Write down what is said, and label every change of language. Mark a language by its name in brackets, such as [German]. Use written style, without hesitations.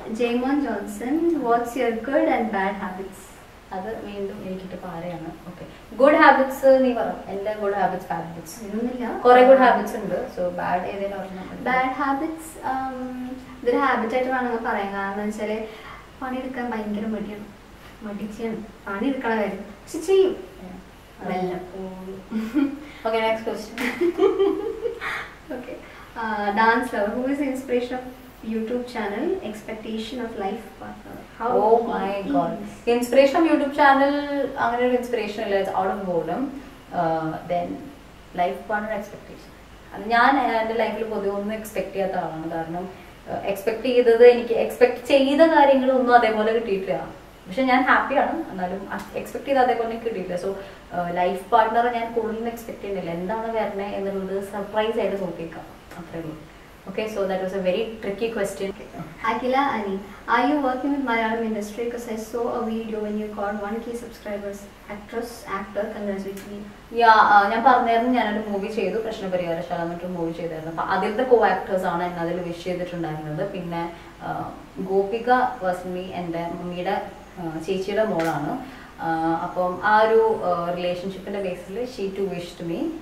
[English] Jaymon Johnson, what's your good and bad habits? [Malayalam] അത് വീണ്ടും എനിക്കിട്ട് പാരയാണ്. ഓക്കെ, ഗുഡ് ഹാബിറ്റ്സ് നീ പറ. എന്റെ ഗുഡ് ഹാബിറ്റ്സ് ബാഡ് ഹാബിറ്റ്സ് കുറെ ഗുഡ് ഹാബിറ്റ്സ് ഉണ്ട്. സോ ബാഡ് ഏതെങ്കിലും ബാഡ് ഹാബിറ്റ്സ് ഇതൊരു ഹാബിറ്റായിട്ട് വേണമെങ്കിൽ പറയാം. കാരണം എന്ന് വെച്ചാൽ പണിയെടുക്കാൻ ഭയങ്കര മടിയാണ്. മടിച്ചാണ് പണിയെടുക്കണ കാര്യം, പക്ഷെ ചെയ്യും വല്ലപ്പോഴും. Okay, next question. [English] Okay, dance lover, who is inspiration of YouTube channel, expectation of life partner? How? Oh my god, inspiration of YouTube channel [Malayalam] അങ്ങനെ ഒരു ഇൻസ്പിറേഷൻ ഇല്ല. [English] It's out of boredom. Then life partner expectation. [Malayalam] അത് ഞാൻ എൻ്റെ ലൈഫിൽ പൊതുവെ ഒന്നും expect ചെയ്യാത്ത ആളാണ്. കാരണം എക്സ്പെക്ട് ചെയ്തത് എനിക്ക് എക്സ്പെക്ട് ചെയ്ത കാര്യങ്ങളൊന്നും അതേപോലെ കിട്ടിയിട്ടില്ല. പക്ഷെ ഞാൻ ഹാപ്പിയാണ്, എന്നാലും എക്സ്പെക്ട് ചെയ്ത അതേപോലെ എനിക്ക് കിട്ടിയിട്ടില്ല. സോ ലൈഫ് പാർട്ണറെ ഞാൻ കൂടുതലും എക്സ്പെക്ട് ചെയ്യുന്നില്ല. എന്താണ് വരണേ എന്നുള്ളത് സർപ്രൈസ് ആയിട്ട് നോക്കിയേക്കാം, അത്രേ ഉള്ളൂ. [English] Okay, so that was a very tricky question. Akila Ani, are you working with Malayalam industry? Because I saw a video when you got 1K subscribers. Actor, congratulate me. [Malayalam] Yeah, ഞാൻ പറഞ്ഞായിരുന്നു ഞാനൊരു movie ചെയ്തു, പ്രശ്നപരിഹാരശാല എന്നൊരു movie ചെയ്തായിരുന്നു. അപ്പം അതിലത്തെ കോ actors ആണ് എന്നെ അതിൽ വിഷ് ചെയ്തിട്ടുണ്ടായിരുന്നത്. പിന്നെ ഗോപിക വാസ്മി എൻ്റെ മമ്മിയുടെ ചേച്ചിയുടെ മോളാണ്. അപ്പം ആ ഒരു റിലേഷൻഷിപ്പിൻ്റെ ബേസിൽ [English] She to wish to me.